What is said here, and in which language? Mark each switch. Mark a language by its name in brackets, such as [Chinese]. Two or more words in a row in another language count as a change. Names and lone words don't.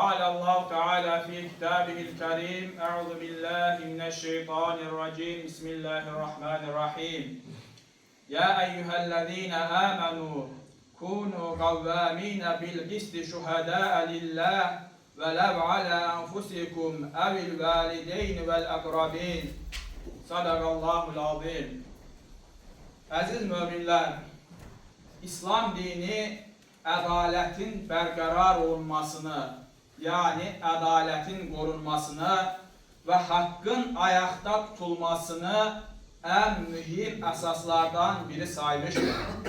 [Arabic] قال الله تعالى في كتابه الكريم أعوذ بالله من الشيطان الرجيم بسم الله الرحمن الرحيم يا أيها الذين آمنوا كونوا قوامين بالقسط شهداء لله ولو على أنفسكم أو الوالدين والأقربين صدق الله العظيم. [Azerbaijani] Aziz müminler, İslam dini ədaletin bərqərar olmasını, yani ədaletin qorunmasını və haqqın ayaqda tutulmasını ən mühim əsaslardan biri saymışdır.